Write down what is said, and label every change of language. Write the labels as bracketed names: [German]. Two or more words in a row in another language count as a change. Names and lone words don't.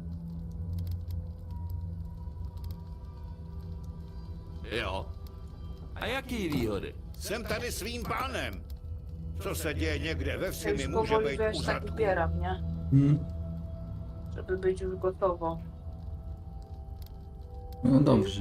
[Czech] Jo. A jaký výhody? Jsem tady svým pánem. Co se děje někde ve wsi, [Polish] Ja [Czech] mi [Polish] już [Czech] může [Polish] powoli [Czech] být [Polish] wiesz, [Czech] u [Polish] tak [Czech] zadku. [Polish] ubieram, nie? Żeby być już gotowo. No dobrze.